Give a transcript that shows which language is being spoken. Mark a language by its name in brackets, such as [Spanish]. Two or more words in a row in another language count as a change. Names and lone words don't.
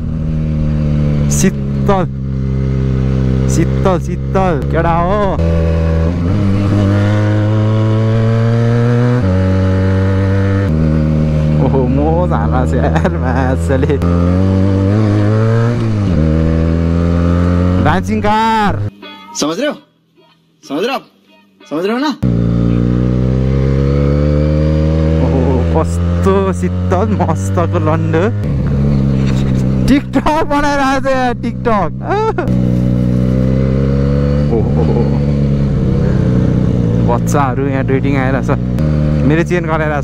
[Nepali] शीतल केटा हो। ओहो मजा आएको छ यार माछाले। [English] dancing car [Hindi] समझ रहे हो ना। [Nepali] कस्तो शीतल मस्तको लन्ड। टिकटक बनाइरहेको छ यार, टिकटक। बच्चाहरू यहाँ डेटिङ आइरहेछ, मेरो चेन गराइरहेछ।